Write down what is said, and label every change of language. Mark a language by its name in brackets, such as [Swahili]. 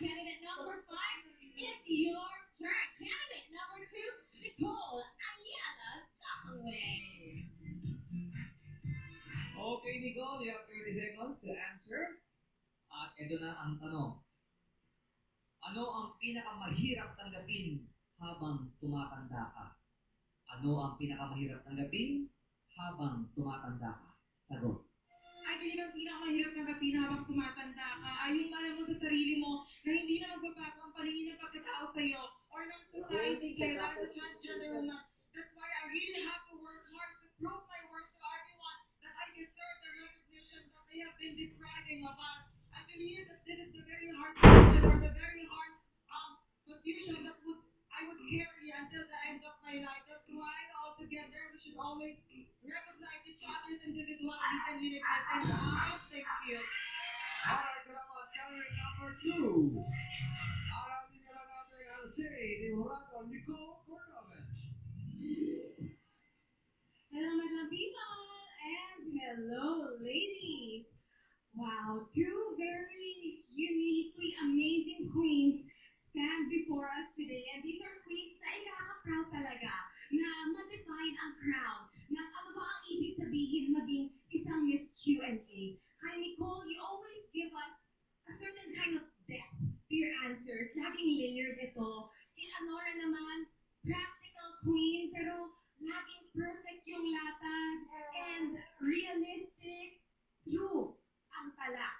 [English] Candidate number 5, it's your turn. Candidate number 2, Nicole Ayala Sacaway. Okay, Nicole, you have 30 seconds to answer. [Filipino] At ito na ang tanong. Ano ang pinakamahirap tanggapin habang tumatanda ka? Ano ang pinakamahirap tanggapin habang tumatanda ka? Sagot. Ay, yun ang pinakamahirap tanggapin habang tumatanda ka. Ay, yung alam mo sa sarili mo na hindi na magbabago ang paningin ng pagkatao sa'yo or ng society sa'yo dahil sa transgender woman. [English] That's why I really have to work hard to prove my worth to everyone that I deserve the recognition that they have been depriving of us. I believe that this is the very hard position or the very hard confusion that I would carry until the end of my life. That's why all together we should always recognize each other's individualities and uniqueness. And I thank you. Alright, [Filipino] salamat. Candidate number 2. Alamin na lang natin ang say ni Jurado Nicole Cordovan. [English] Hello, my people, and hello, ladies. Wow, two very uniquely amazing queens stand before us today. And these are queens [Filipino] na ikaka-proud talaga na ma-define ang crown ng ano ba ang ibig sabihin maging isang Miss Q&A. [English] Kay Nicole, you always give us a certain kind of depth to your answers. [Filipino] Laging layered ito. Si Anora naman, [English] practical queen, [Filipino] pero laging perfect yung latas and realistic, true ang tala.